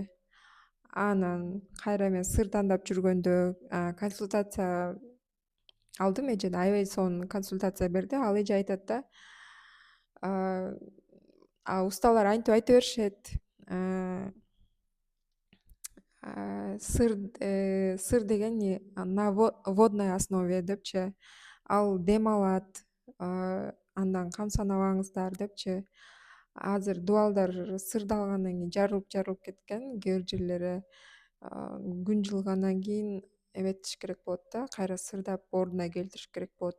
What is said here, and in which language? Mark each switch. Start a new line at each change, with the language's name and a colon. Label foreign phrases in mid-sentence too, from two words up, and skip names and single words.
Kyrgyz: Анан кайра мен сыр тандап жүргөндө консультация алдым, эжеден аябай сонун консультация берди. Ал эже айтат да, усталар антип айта беришет, сыр деген
Russian: на водной основе
Kyrgyz: депчи. Ал дем алат, андан камсанабаңыздар депчи. Азыр дубалдар сырды алгандан кийин жарылып кеткен кээ бир жерлери. Күн жылгандан кийин эметиш керек болот да, кайра сырдап ордуна келтириш керек болот.